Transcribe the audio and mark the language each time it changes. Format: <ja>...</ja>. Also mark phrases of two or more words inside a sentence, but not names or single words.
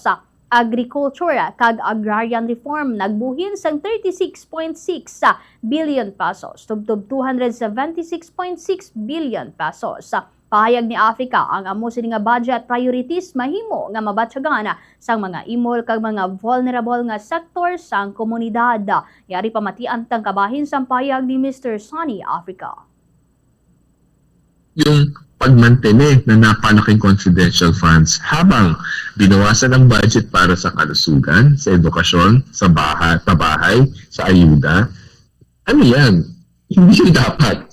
<hil>Agriculture kag agrarian reform nagbuhin sang 36.6 billion pesos tubtob 276.6 billion pesos. Pahayag ni Africa ang amo sini nga</hil> <en>budget priorities</en> <hil>mahimo nga mabatyagan sang mga imol kag mga vulnerable nga sektor sang komunidad. Yari pamatian tang kabahin sang pahayag ni Mr. Sunny Africa.</hil> <tl>Yung pagmantene na napalaking</tl> <en>confidential funds</en> <tl>habang binawasan ang budget para sa kalusugan, sa edukasyon, sa bahay, sa ayuda, ano yan? Hindi dapat.</tl>